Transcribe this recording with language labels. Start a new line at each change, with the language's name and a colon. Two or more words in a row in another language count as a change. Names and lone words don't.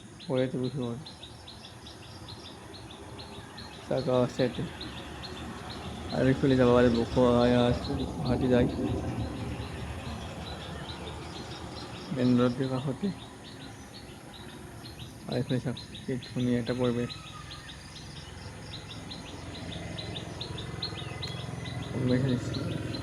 Bangla: পরে তো বুঝতে পারবো টাকা আছে এতে আর একটু যাবো আর হাঁটি যাই
English: main road
Bangla: দিয়ে
Assamese: কাষতে আর এইফালে চাওক কি ধুনীয়া এটা পৰিৱেশ কোনোবাই খেলিছে